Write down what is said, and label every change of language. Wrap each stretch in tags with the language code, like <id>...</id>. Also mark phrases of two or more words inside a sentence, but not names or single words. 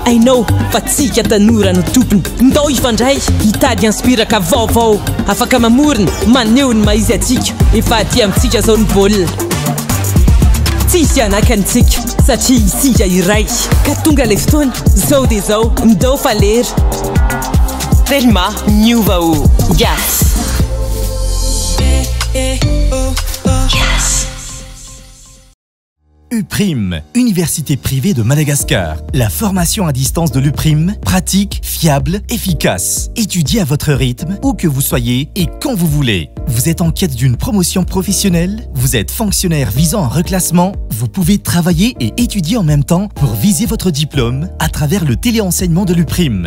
<mg>hainao fa tsika tanora no tompony ndao ifandray hitady inspiraka vaovao afaka mamorina maneho ny maizy atsika efa aty amintsika zao ny baolina tsisy anakantsika satria isika iray ka tonga ilay fotoana zao dia zao ndao falera telma miova o yes.</mg> <fr>UPRIM, Université privée de Madagascar. La formation à distance de l'UPRIM, pratique, fiable, efficace. Étudiez à votre rythme, où que vous soyez et quand vous voulez. Vous êtes en quête d'une promotion professionnelle? Vous êtes fonctionnaire visant un reclassement? Vous pouvez travailler et étudier en même temps pour viser votre diplôme à travers le téléenseignement de l'UPRIM.</fr>